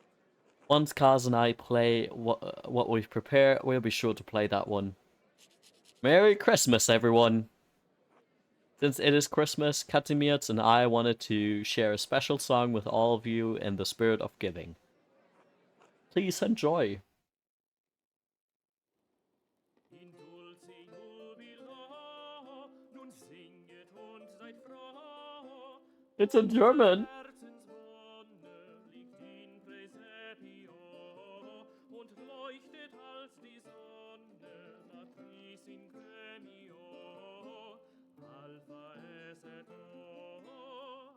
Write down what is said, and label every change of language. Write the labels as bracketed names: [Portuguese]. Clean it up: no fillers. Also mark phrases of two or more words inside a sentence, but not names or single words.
[English] Once Kaz and I play what we've prepared, we'll be sure to play that one. Merry Christmas, everyone! Since it is Christmas, Pentiment and I wanted to share a special song with all of you in the spirit of giving. Please enjoy. [Latin] In dulce jubilo, [German] nun singet und seid froh. [English] It's in German. [German] Herzenswonne liegt [Latin] in Praesepio [German] und leuchtet als die Sonne, [Latin] Matris in Gremio, Alpha es et O.